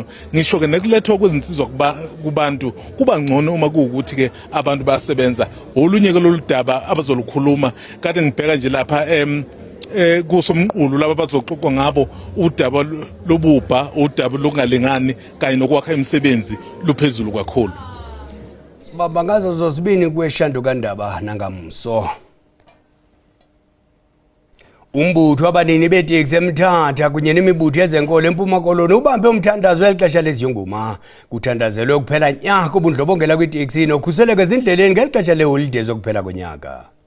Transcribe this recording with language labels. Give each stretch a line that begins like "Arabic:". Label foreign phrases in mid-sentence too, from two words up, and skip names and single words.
Zulu: Ngisho ke nekulethwa kwezinsizwa kubantu kuba ngcono uma kuukuthi ke abantu bayasebenza. Olunye ke lolu daba abazolukhuluma kade ngibheka nje lapha kusomqulu laba bazoxoxa ngabo udaba lobubha, udaba lokungalingani kanye nokwakha imisebenzi luphezulu kakhulu. Sibamba ngazo zozibini kweshando kaNdaba nangamso.
Xhosa: Umbutho wabanini beteksi eMthatha kunye nemibutho yezenkolo eMpuma Koloni ubambe umthandazo welixesha leziyunguma. Kuthandazelwe ukuphela nyaka ubundlobongela kweteksi nokhuseleko ezindleleni ngelixesha leholide zokuphela konyaka.